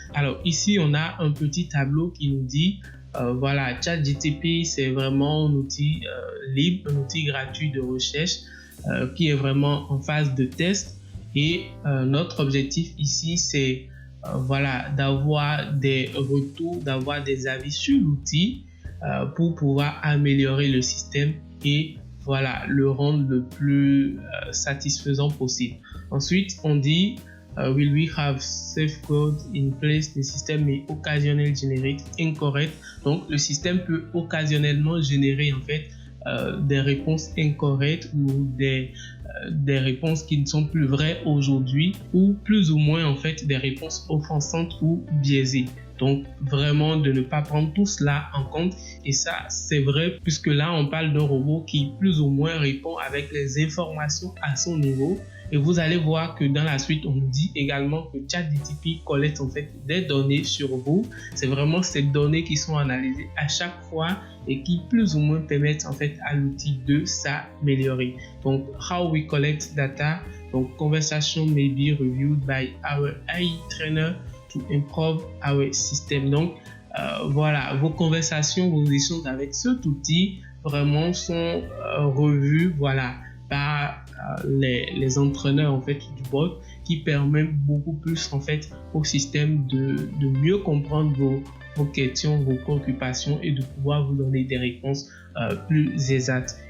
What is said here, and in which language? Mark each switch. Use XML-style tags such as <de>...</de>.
<fr>Alors ici, on a un petit tableau qui nous dit, voilà, ChatGTP, c'est vraiment un outil libre, un outil gratuit de recherche qui est vraiment en phase de test. Et notre objectif ici, c'est voilà, d'avoir des retours, d'avoir des avis sur l'outil, pour pouvoir améliorer le système et voilà, le rendre le plus satisfaisant possible. Ensuite, on dit</fr> <en>will we have safeguard in place?</en> <fr>Le système</fr> <en>may occasionally generate incorrect.</en> <fr>Donc, le système peut occasionnellement générer en fait des réponses incorrectes ou des réponses qui ne sont plus vraies aujourd'hui ou plus ou moins en fait des réponses offensantes ou biaisées. Donc, vraiment de ne pas prendre tout cela en compte. Et ça, c'est vrai puisque là, on parle d'un robot qui plus ou moins répond avec les informations à son niveau. Et vous allez voir que dans la suite, on nous dit également que ChatGTP collecte en fait des données sur vous. C'est vraiment ces données qui sont analysées à chaque fois et qui plus ou moins permettent en fait à l'outil de s'améliorer. Donc,</fr> <en>how we collect data.</en> <fr>Donc,</fr> <en>conversation may be reviewed by our AI trainer to improve our system.</en> <fr>Donc, voilà, vos conversations, vos échanges avec cet outil vraiment sont revus, voilà, par les entraîneurs en fait du bot qui permettent beaucoup plus en fait au système de mieux comprendre vos questions, vos préoccupations et de pouvoir vous donner des réponses plus exactes.</fr>